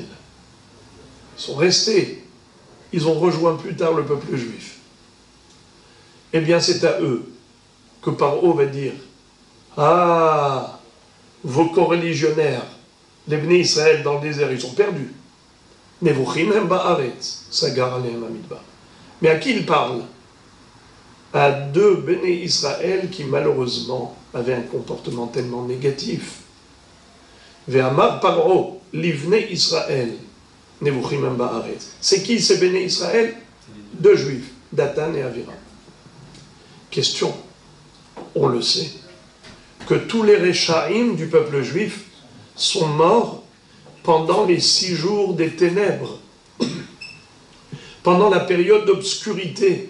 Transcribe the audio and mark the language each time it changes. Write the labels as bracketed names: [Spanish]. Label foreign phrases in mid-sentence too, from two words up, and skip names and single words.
[French] Ils sont restés. Ils ont rejoint plus tard le peuple juif. Eh bien, c'est à eux que Paro va dire « Ah, vos coreligionnaires, les [Hebrew] בני ישראל [French] dans le désert, ils sont perdus. [Hebrew] נבוכים הם בארץ סגר עליהם המדבר. [French] » Mais à qui il parle? À deux [Hebrew] בני ישראל [French] qui, malheureusement, avaient un comportement tellement négatif. [Hebrew] ויאמר פרעה לבני ישראל נבוכים הם בארץ. [French] C'est qui ces [Hebrew] בני ישראל? [French] Deux juifs, Dathan et Aviram. Question, on le sait, que tous les Réchaïm du peuple juif sont morts pendant les 6 jours des ténèbres, pendant la période d'obscurité.